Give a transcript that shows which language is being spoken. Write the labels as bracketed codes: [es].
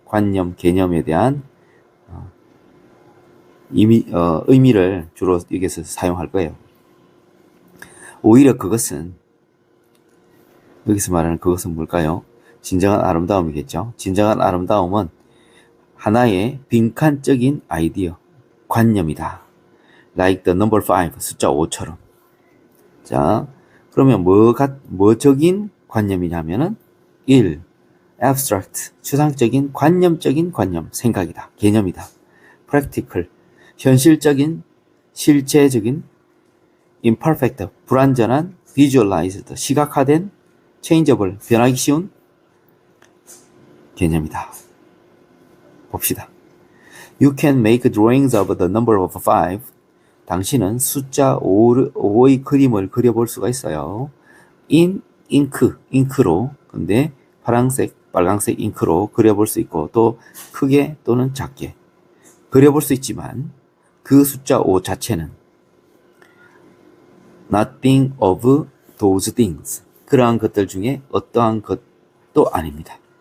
[ko] 관념, 개념에 대한 의미를 주로 여기서 사용할 거예요. 오히려 그것은, 여기서 말하는 그것은 뭘까요? 진정한 아름다움이겠죠. 진정한 아름다움은 하나의 빈칸적인 아이디어, 관념이다. [en] Like the number 5, [ko] 숫자 5처럼. 자, 그러면 뭐적인 관념이냐면은 1. abstract, 추상적인 관념적인 관념, 생각이다. 개념이다. practical, 현실적인, 실체적인, imperfect, 불완전한, visualized, 시각화된, changeable, 변하기 쉬운 개념이다. 봅시다. [en] You can make drawings of the number of 5. [ko] 당신은 숫자 5의 그림을 그려볼 수가 있어요. in 잉크로, 근데 파란색, 빨간색 잉크로 그려볼 수 있고 또 크게 또는 작게 그려볼 수 있지만 그 숫자 5 자체는 [en] nothing of those things, [ko] 그러한 것들 중에 어떠한 것도 아닙니다.